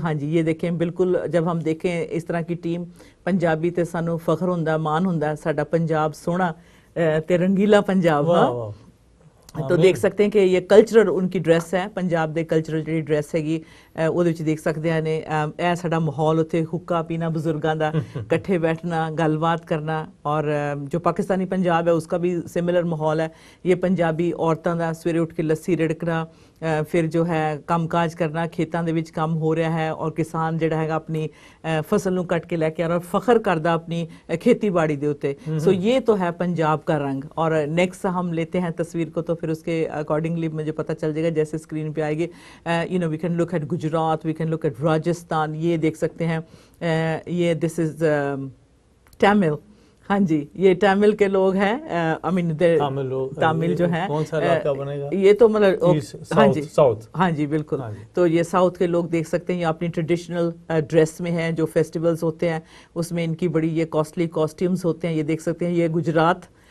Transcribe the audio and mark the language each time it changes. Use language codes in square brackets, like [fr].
[ur] ہاں جی, یہ دیکھیں, بالکل جب ہم دیکھیں اس طرح کی ٹیم [pa] پنجابی تے سانو فخر ہوندا, مان ہوندا, ساڈا پنجاب سونا تے رنگیلا پنجاب. [ur] ہاں, تو دیکھ سکتے ہیں کہ یہ کلچرل ان کی ڈریس ہے, [pa] پنجاب دے کلچرل جڑی ڈریس ہے [ur] وہ دیکھ سکتے ہیں نے. [pa] اے ساڈا ماحول اتنے حکا پینا, بزرگاں دا کٹھے بیٹھنا, گل بات کرنا. [ur] اور جو پاکستانی پنجاب ہے اس کا بھی سملر ماحول ہے. [pa] یہ پنجابی عورتوں دا سویرے اٹھ کے لسی رڑکنا, پھر جو ہے کام کاج کرنا, کھیتاں دے وچ کام ہو رہا ہے, اور کسان جڑا ہے اپنی فصل نو کٹ کے لے کے اور فخر کردا اپنی کھیتی باڑی دے اوتے. [ur] سو یہ تو ہے پنجاب کا رنگ. اور نیکسٹ ہم لیتے ہیں تصویر کو, تو پھر اس کے اکارڈنگلی مجھے پتہ چل جائے گا جیسے اسکرین پہ آئے گی. [en] You know we can look at Gujarat, we can look at Rajasthan. [ur] یہ دیکھ سکتے ہیں, یہ [en] This is Tamil. [ur] ہاں جی, یہ تامل کے لوگ ہیں. [en] I mean [ur] تامل جو ہیں, یہ تو مطلب ہاں جی, ہاں جی بالکل. تو یہ ساؤتھ کے لوگ دیکھ سکتے ہیں, یہ اپنی ٹریڈیشنل ڈریس میں ہیں. جو فیسٹیولز ہوتے ہیں اس میں ان کی بڑی یہ کاسٹلی کاسٹیومز ہوتے ہیں. یہ دیکھ سکتے ہیں, یہ گجرات